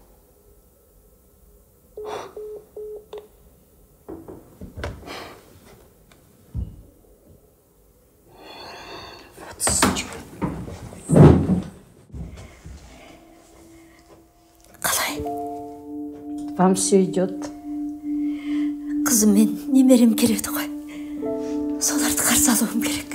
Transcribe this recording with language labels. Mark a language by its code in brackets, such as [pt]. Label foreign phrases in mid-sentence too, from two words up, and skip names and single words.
[kk] Қалай? [ru] Вам все идет. [kk] Қызым мен немерем келеді ғой. Соларды қарсы алуым керек.